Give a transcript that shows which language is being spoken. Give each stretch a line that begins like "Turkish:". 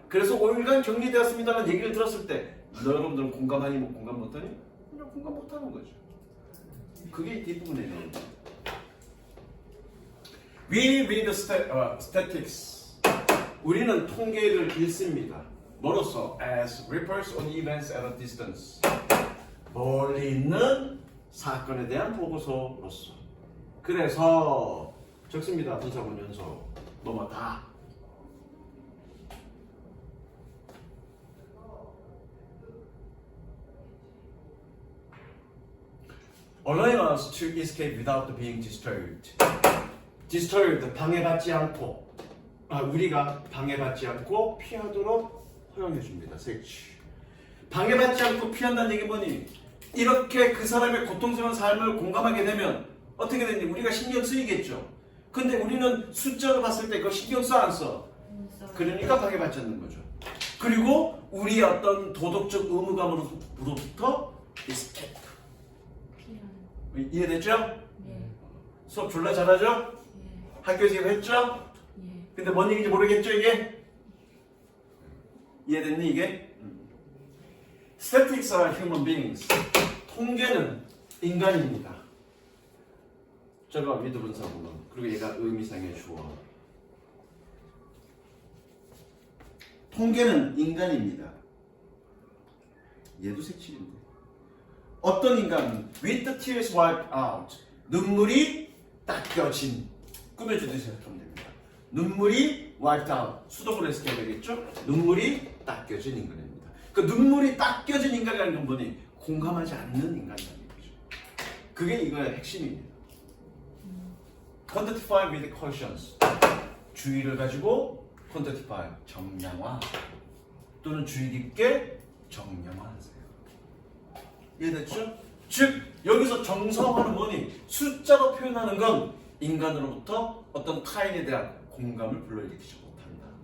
Korean: 그래서 5일간 격리되었습니다라는 얘기를 들었을 때 여러분들은 공감하니 공감 못하니? 그냥 공감 못하는 거죠. 그게 뒷부분에 있는 거죠.
English: We read statistics.
Korean: 우리는 통계를 읽습니다. 뭐로써?
English: As reports on events at a distance.
Korean: 멀리 있는 사건에 대한 보고서로서. 그래서 적습니다. 분사문 연속. 넘어다.
English: Allowing us to escape without being disturbed.
Korean: disturbed, 방해받지 않고 우리가 방해받지 않고 피하도록 허용해 줍니다. 색치. 방해받지 않고 피한다는 얘기 뭐니? 이렇게 그 사람의 고통스러운 삶을 공감하게 되면 어떻게 되니? 우리가 신경 쓰이겠죠. 근데 우리는 숫자로 봤을 때 그거 신경 써 안 써? 그러니까 방해받지 않는 거죠. 그리고 우리의 어떤 도덕적 의무감으로부터 escape. 이해됐죠? 네. 수업 졸라 잘하죠? 예. 학교에서 이거 했죠? 예. 근데 뭔 얘기인지 모르겠죠 이게? 이해됐니 이게?
English: Statistics are human beings.
Korean: 통계는 인간입니다. 저거 미드분사구문. 그리고 얘가 의미상의 주어. 통계는 인간입니다. 얘도 색칠인데. 어떤 인간?
English: With the tears wiped out.
Korean: 눈물이 닦여진. 꾸며주듯이 생각하면 됩니다. 눈물이
English: wiped out.
Korean: 수동으로 해석해야 되겠죠? 눈물이 닦여진 인간입니다. 그 눈물이 닦여진 인간이라는 건 뭐니? 공감하지 않는 인간이라는 거죠. 그게 이거의 핵심입니다.
English: Quantify with conscience.
Korean: 주의를 가지고 quantify, 정량화 또는 주의 깊게 정량화하세요. 이해됐죠? 즉 여기서 정성화는 뭐니? 숫자로 표현하는 건 인간으로부터 어떤 타인에 대한 공감을 불러일으키지 못한다.